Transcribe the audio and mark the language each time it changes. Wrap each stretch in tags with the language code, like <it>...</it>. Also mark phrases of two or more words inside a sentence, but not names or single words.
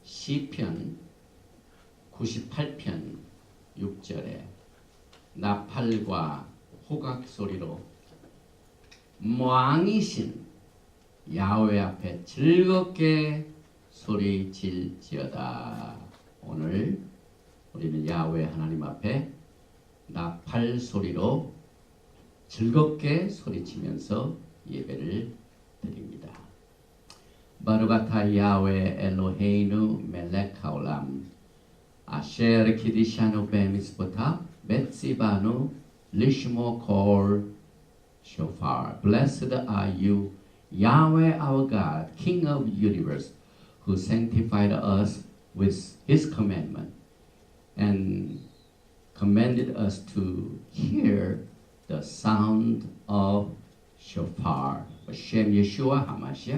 <ko>시편 98편 6절에 나팔과 호각 소리로 왕이신 야훼 앞에 즐겁게 소리질지어다. 오늘 우리는 야훼 하나님 앞에 나팔 소리로 즐겁게 소리치면서 예배를 드립니다.</ko> <he>ברוך אתה יהוה אלוהינו מלך העולם אשר קידשנו במצוותיו וציוונו לשמוע קול שופר.</he> <en>Blessed are you, Yahweh our God, King of the universe, who sanctified us with his commandment and commanded us to hear the sound of shofar.</en> <he>השם ישוע המשיח.</he>